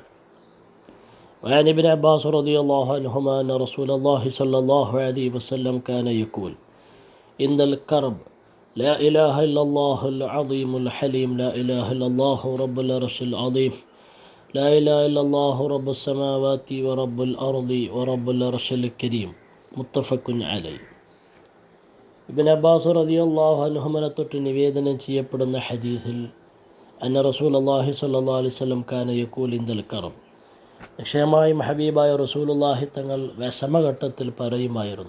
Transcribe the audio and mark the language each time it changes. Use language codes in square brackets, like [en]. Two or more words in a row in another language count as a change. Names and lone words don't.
[ar] وعن ابن عباس رضي الله عنهما أن رسول الله صلى الله عليه وسلم كان يقول: إن الكرب لا إله إلا الله العظيم الحليم، لا إله إلا الله رب العرش العظيم، لا إله إلا الله رب السماوات ورب الأرض ورب العرش الكريم. متفق عليه. [ml] ഇബ്നു അബ്ബാസ് [ar] رضي الله عنهما [ml] തൊട്ട് നിവേദനം ചെയ്യപ്പെടുന്ന ഹദീസിൽ [ar] أن رسول الله صلى الله عليه وسلم كان يقول عند الكرب, [ml] നിശ്ചയമായും ഹബീബായ റസൂലുള്ളാഹി തങ്ങൾ വിഷമഘട്ടത്തിൽ പറയുമായിരുന്നു.